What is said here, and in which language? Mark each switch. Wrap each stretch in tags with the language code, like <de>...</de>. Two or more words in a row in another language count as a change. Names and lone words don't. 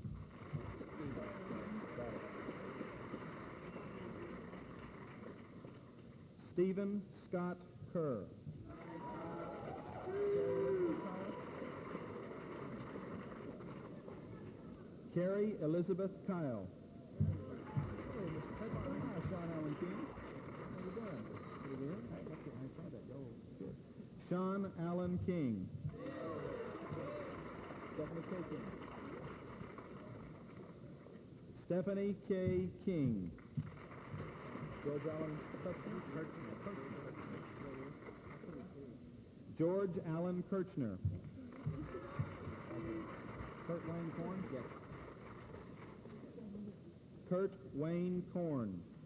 <en>Stephen Scott Kerr. Carrie Elizabeth Kyle. Hey, Mr. President. Hi, Sean Allen King. How you doing? Pretty good. I saw that. Go. Good. Sean Allen King. Stephanie K. King. Stephanie K. King. George Allen Kirchner. George Allen Kirchner. Kurt Wayne Korn? Yes. Kurt Wayne Korn.</en>